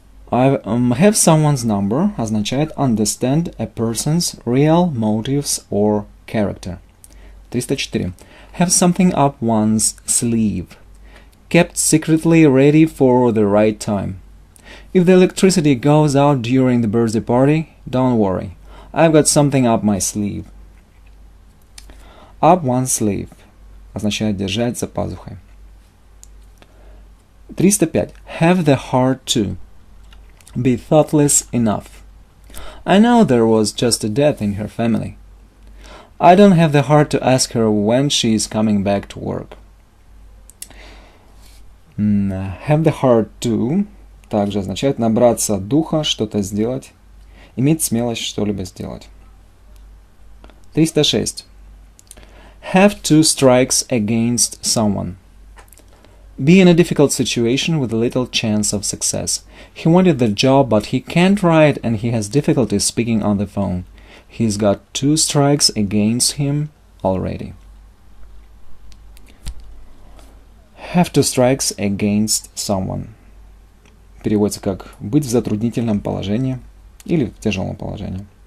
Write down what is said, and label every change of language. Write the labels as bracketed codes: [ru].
[en] Have someone's number означает understand a person's real motives or character. 304. Have something up one's sleeve. Kept secretly ready for the right time. If the electricity goes out during the birthday party, don't worry. I've got something up my sleeve. Up one's sleeve [ru] означает держать за пазухой. [en] 305. Have the heart to. Be thoughtless enough. I know there was just a death in her family. I don't have the heart to ask her when she is coming back to work. Have the heart to [ru] также означает набраться духа, что-то сделать, иметь смелость что-либо сделать. [en] 306. Have two strikes against someone. Be in a difficult situation with little chance of success. He wanted the job, but he can't write and he has difficulty speaking on the phone. He's got two strikes against him already. Have two strikes against someone. [ru] Переводится как быть в затруднительном положении или в тяжелом положении.